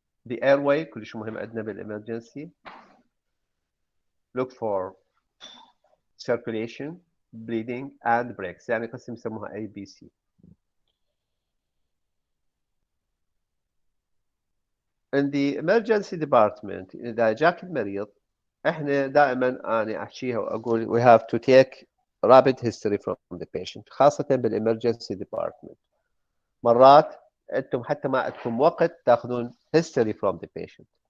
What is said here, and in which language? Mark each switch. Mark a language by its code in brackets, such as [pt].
[ar] The airway كلش مهم عندنا بالإمرجنسي. [en] Look for circulation, bleeding and breaks [ar] يعني قسم يسموها [en] ABC. In the emergency department [ar] إذا جاك المريض احنا دائما انا احكيها واقول [en] we have to take rapid history from the patient [ar] خاصة [en] بالemergency department. [ar] مرات انتم حتى ما عندكم وقت تاخذون [en] history from the patient.